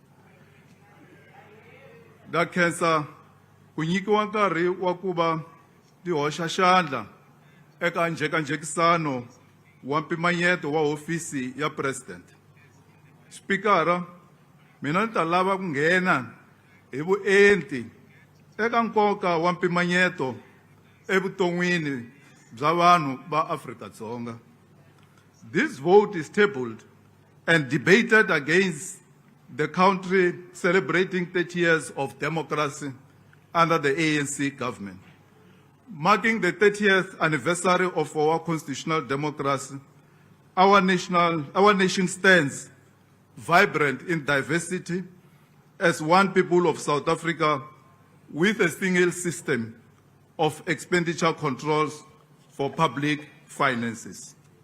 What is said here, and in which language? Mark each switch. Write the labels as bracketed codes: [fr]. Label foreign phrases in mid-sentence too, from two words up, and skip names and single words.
[ts] Da kensa, kunyikiwa nkarhi wa ku va ti hoxa xandla eka njhekanjhekisano wa mpimanyeto wa hofisi ya president. Spikara, mina ni ta lava ku nghena hi vuenti eka nkoka wa mpimanyeto evuton'wini bya vanhu va Afrika-Dzonga. [en] This vote is tabled and debated against the country celebrating 30 years of democracy under the ANC government. Marking the 30th anniversary of our constitutional democracy, our nation stands vibrant in diversity as one people of South Africa with a single system of expenditure controls for public finances.